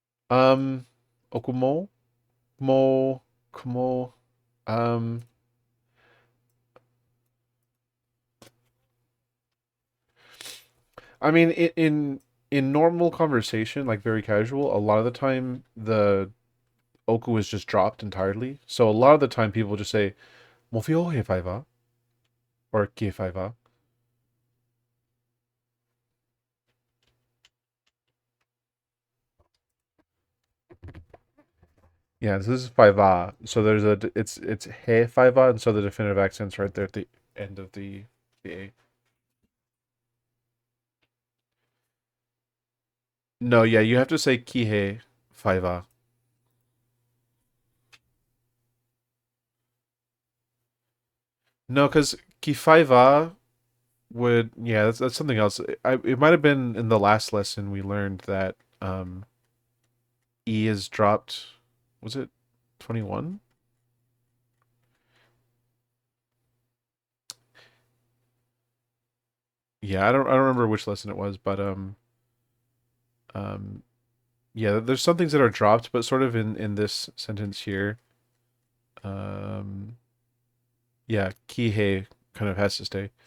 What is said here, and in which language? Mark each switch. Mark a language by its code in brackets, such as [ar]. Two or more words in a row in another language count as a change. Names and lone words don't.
[to] Um, Okumo, Mo, Kumo. [en] Um, I mean, in normal conversation, like very casual, a lot of the time the oku is just dropped entirely. So a lot of the time people just say [to] "mofio he faiva" [en] or [to] "ki faiva." [en] Yeah, this is faiva. So there's it's [to] he faiva, [en] and so the definitive accent's right there at the end of the a. No, yeah, you have to say [to] "ki he faiva." [en] No, because [to] "ki faiva" [en] would, yeah, that's something else. It might have been in the last lesson we learned that E is dropped. Was it 21? Yeah, I don't remember which lesson it was, but um yeah, there's some things that are dropped, but sort of in this sentence here, um yeah, kihei kind of has to stay.